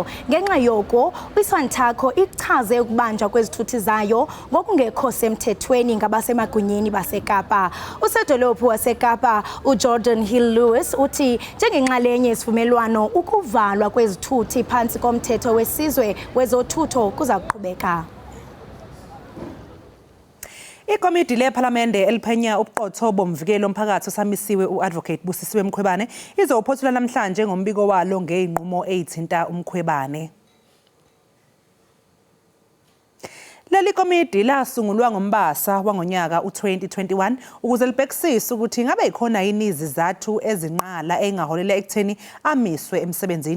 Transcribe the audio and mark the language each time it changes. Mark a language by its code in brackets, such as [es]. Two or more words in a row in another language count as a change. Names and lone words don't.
[xh] Ngenxa yoko, iSantaco ichaze ukubanjwa kwezithuthi zayo ngokungekho semthethweni ngabasemagunyeni baseKapa. Usedolophu waseKapa uJordan Hill Lewis uthi njengenxalenye yesivumelwano ukuvalwa kwezithuthi phantsi komthetho wesizwe wezothutho kuza kuqhubeka. [zu] Ikomidi lePhalamende eliphenya ubuqotho bomvikeli omphakathi osamisiwe uAdvocate Busisiwe Mkhwebane izophothula namhlanje ngombiko walo ngeinqumo ezithinta uMkhwebane. Leli komidi lasungulwa ngoMbasa wangonyaka u2021 ukuze libhekisise ukuthi ngabe ikhona yini izizathu ezinqala engaholela ekutheni amiswe emsebenzini.